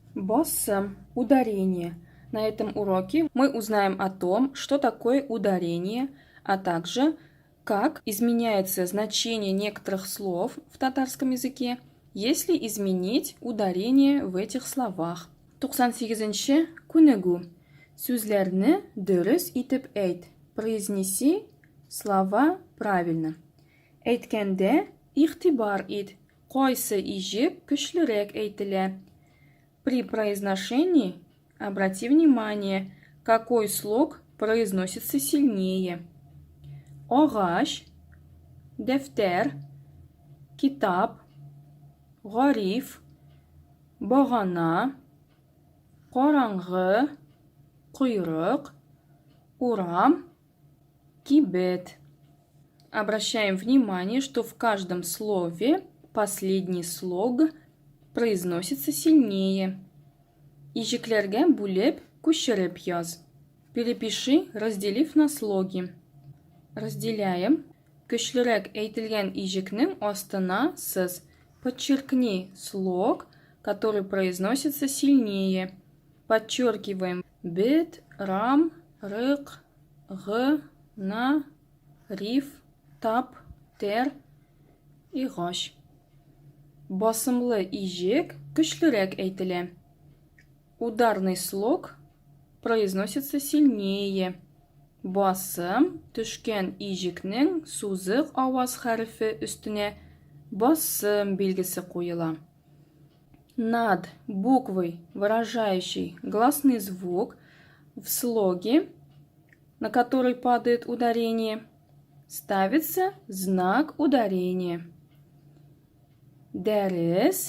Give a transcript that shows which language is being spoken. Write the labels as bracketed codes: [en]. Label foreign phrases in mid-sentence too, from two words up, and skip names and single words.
[tt] Бассам – ударение. [ru] На этом уроке мы узнаем о том, что такое ударение, а также как изменяется значение некоторых слов в татарском языке, если изменить ударение в этих словах. [tt] 98-ші күнігу. Сөздерні дұрыс итеп әйт. [ru] Произнеси слова правильно. [tt] Әйткәндә игътибар ит. Кайсы ижек көчлерәк әйтелә. [ru] При произношении обрати внимание, какой слог произносится сильнее. [tt] Агач, дәфтәр, китап, гариф, багана, караңгы, койрык, урам, кибет. [ru] Обращаем внимание, что в каждом слове последний слог произносится сильнее. [tt] Ижекләргә бүлеп, күчереп яз. [ru] Перепиши, разделив на слоги. Разделяем. [tt] Көчлерәк әйтелгән ижекнең астына сыз. [ru] Подчеркни слог, который произносится сильнее. Подчеркиваем бет, рам, рык, г, на, риф, тап, тер и гаш. [tt] Басымлы ижек көчлерәк әйтелә. [ru] Ударный слог произносится сильнее. [tt] Басым төшкән ижекнең сузык аваз хәрефе өстенә басым билгесе куела. [ru] Над буквой, выражающей гласный звук в слоге, на который падает ударение, ставится знак ударения. [tt] Дәрес.